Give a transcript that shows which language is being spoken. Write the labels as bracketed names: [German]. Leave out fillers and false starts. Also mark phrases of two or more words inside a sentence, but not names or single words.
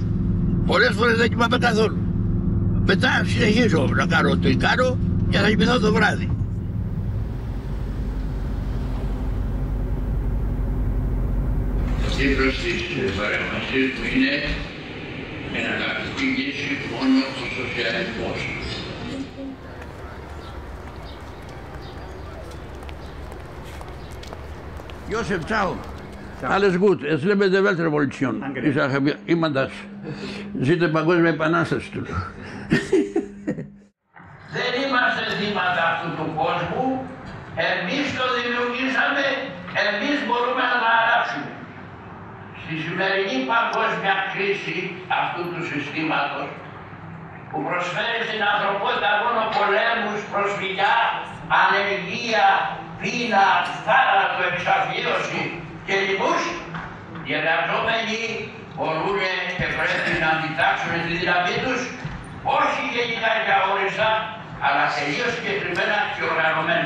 [Greek] Πολλές φορές δεν κοιμάμαι καθόλου. Μετά συνεχίζω να κάνω ό,τι κάνω και θα κοιμηθώ το βράδυ. Ο τίτλος της παρέμβασης μου είναι «Εναλλακτική λύση μόνο ο σοσιαλισμός». [German] Josef, ciao. Alles gut. Es lebe die Weltrevolution. Ich sage immer das. [Greek] Ζήτω η παγκόσμια επανάσταση του. Δεν είμαστε θύματα αυτού του κόσμου. Εμείς το δημιουργήσαμε. Εμείς μπορούμε να το αλλάξουμε. Στη σημερινή παγκόσμια κρίση αυτού του συστήματος που προσφέρει στην ανθρωπότητα μόνο πολέμους, προσφυγιά, ανεργία, πείνα, θάνατο, εξαθλίωση και λοιμούς, οι εργαζόμενοι μπορούν και πρέπει να αντιτάξουν τη δύναμή τους, όχι γενικά και αόριστα, αλλά τελείως συγκεκριμένα και οργανωμένα.